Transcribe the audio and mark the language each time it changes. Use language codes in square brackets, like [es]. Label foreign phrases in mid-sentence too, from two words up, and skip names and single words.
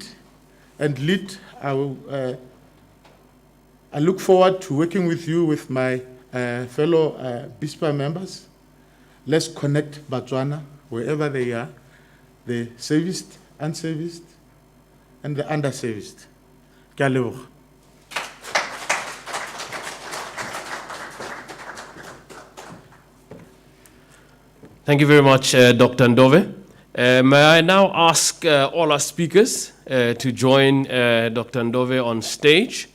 [en] And LEAD, I look forward to working with you, with my fellow BISPA members. Let's connect Botswana, wherever they are, the serviced, unserviced, and the underserviced. [tn] Ke a leboga. [en] Thank you very much, Dr. Ndove. May I now ask all our speakers to join Dr. Ndove on stage.